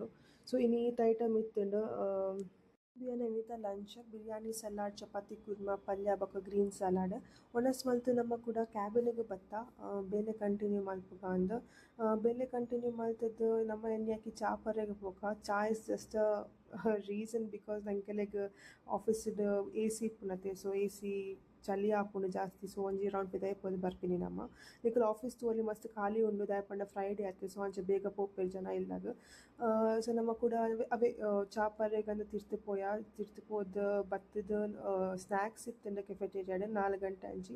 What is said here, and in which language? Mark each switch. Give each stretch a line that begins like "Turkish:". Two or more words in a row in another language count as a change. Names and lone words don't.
Tulu: ಸೊ ಇನ್ನೀತ ಐಟಮ್ ಇತ್ತುಂಡು. ಬಿರಿಯಾನಿ ಇನ್ನಿತ ಲಂಚ್ ಬಿರಿಯಾನಿ ಸಲಾಡ್ ಚಪಾತಿ ಕುರ್ಮಾ ಪಲ್ಯ ಬೊಕ್ಕ
English: green salad.
Tulu: ಒನಸ್ ಮಲ್ತ್ ನಮ ಕೂಡ ಕ್ಯಾಬಿನ್ಗ್ ಬತ್ತ ಬೇಲೆ ಕಂಟಿನ್ಯೂ ಮಲ್ಪುಗ ಅಂದ್. ಬೇಲೆ ಕಂಟಿನ್ಯೂ ಮಲ್ತದ್ದು ನಮ್ಮ ಎನ್ಯಾಕಿ ಚಾ ಪರ್ರೆಗ್ ಪೋಕ. ಚಾ
English: is just reason because
Tulu: ಎಂಕೆಲೆಗ್ ಆಫೀಸ್ಡ್ ಎ ಸಿ ಇಪ್ಪುನತೆ. ಸೊ ಎ ಸಿ ಚಳಿ ಆಪುಂಡು ಜಾಸ್ತಿ. ಸೊ ಒಂಜಿ ರೌಂಡ್ ಪಿದಯ್ ಪೋದು ಬರ್ಪಿನಿ ನಮ. ನಿಕುಲು ಆಫೀಸ್ ತೂವೊಲಿ ಮಸ್ತ್ ಖಾಲಿ ಉಂಡು ದಾಯಪಂಡ ಫ್ರೈಡೇ ಆತೆ. ಸೊ ಅಂಚ ಬೇಗ ಪೋಪೆರ್ ಜನ ಇಲ್ಲಗ್. ಸೊ ನಮ ಕೂಡ ಅವೇ ಚಾ ಪರ್ರೆಗಂದ್ ತಿರ್ತ್ ಪೋಯ. ತಿರ್ತ್ ಪೋದು ಬತ್ತುದು ಸ್ನ್ಯಾಕ್ಸ್ ಇತ್ತುಂಡ ಕೆಫೆಟೇರಿಯಾಡ್ 4 ಗಂಟೆ ಅಂಚಿ.